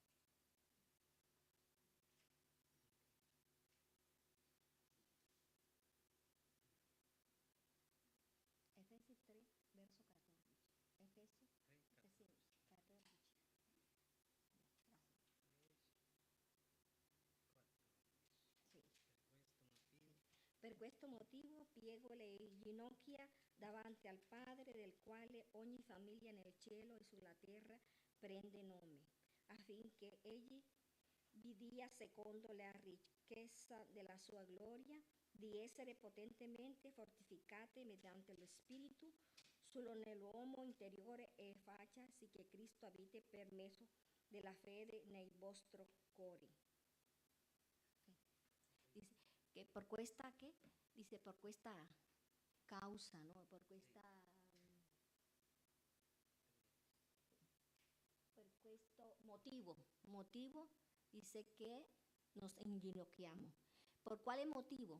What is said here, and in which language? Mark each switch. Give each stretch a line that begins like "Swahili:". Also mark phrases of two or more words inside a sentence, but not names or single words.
Spanish: Efesios 3, verso 14. Efesios, Efesios 14. Gracias.
Italian: Sì. Sì. Per questo motivo piego le ginocchia davanti al Padre, del quale ogni famiglia nel cielo e sulla terra prende nome, affinché egli vi dia, secondo la ricchezza della sua gloria, di essere potentemente fortificate mediante lo Spirito solo nell'uomo interiore e faccia sì che Cristo abiti per mezzo della fede nei vostri cuori.
Spanish: Dice que por
Italian: questa che
Spanish: dice por questa causa, no, por questa
Italian: per questo motivo
Spanish: dice che nos inginocchiamo.
Italian: Per quale motivo?